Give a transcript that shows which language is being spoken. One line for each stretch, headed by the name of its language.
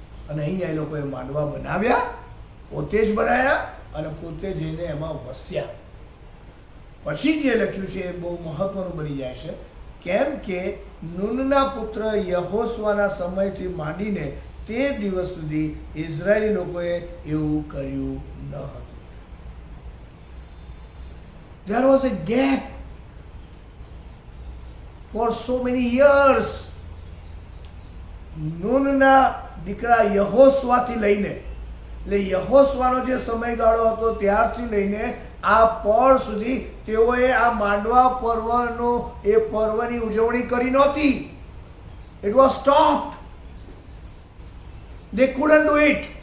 Gujarati: અને અહીંયા એ લોકોએ માંડવા બનાવ્યા, પોતે જ બનાવ્યા અને પોતે જઈને એમાં વસ્યા. પછી જે લખ્યું છે એ બહુ મહત્વનું બની જાય છે. કેમ કે નૂનના પુત્ર યહોશુઆના સમયથી માંડીને તે દિવસ સુધી ઇઝરાયેલી લોકોએ એવું કર્યું ન હતું.
English: There was a gap for so many years.
Gujarati: નૂનના દીકરા યહોશુઆથી લઈને, એટલે યહોશુઆનો જે સમયગાળો હતો ત્યારથી લઈને આ પળ સુધી તેઓએ આ માંડવા પર્વનો એ પર્વની ઉજવણી કરી નહોતી.
English: It was stopped. They couldn't do it.